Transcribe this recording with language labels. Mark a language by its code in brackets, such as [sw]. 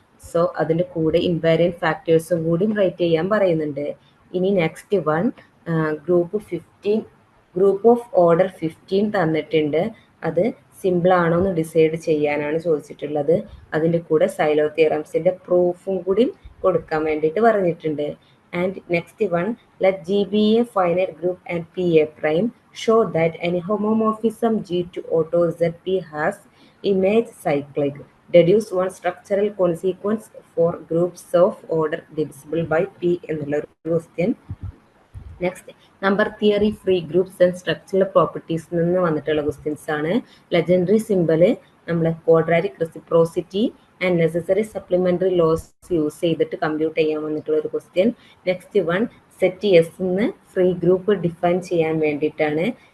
[ml] So അതിൻ്റെ കൂടെ ഇൻവാരിയൻറ്റ് ഫാക്ടേഴ്സും കൂടി റൈറ്റ് ചെയ്യാൻ പറയുന്നുണ്ട്. ഇനി next one, group group of order 15 തന്നിട്ടുണ്ട്. അത് സിമ്പിൾ ആണോ എന്ന് ഡിസൈഡ് ചെയ്യാനാണ് ചോദിച്ചിട്ടുള്ളത്. അതിൻ്റെ കൂടെ സൈലോ തിയറംസിൻ്റെ പ്രൂഫും കൂടി കൊടുക്കാൻ വേണ്ടിയിട്ട് പറഞ്ഞിട്ടുണ്ട്. [en] And next one, let G be a finite group and P a prime. Show that any homomorphism G to auto ZP has image cyclic. Deduce one structural consequence for groups of order divisible by P [ml] എന്നുള്ള ഒരു question. Next, number theory, free groups and structural properties നിന്ന് വന്നിട്ടുള്ള questions ആണ്. Legendary symbol നമ്മളെ quadratic reciprocity and necessary supplementary loss use ചെയ്തിട്ട് compute ചെയ്യാൻ വന്നിട്ടുള്ള ഒരു question. Next one, set S നിന്ന് ഫ്രീ ഗ്രൂപ്പ് ഡിഫൈൻ ചെയ്യാൻ വേണ്ടിയിട്ടാണ്.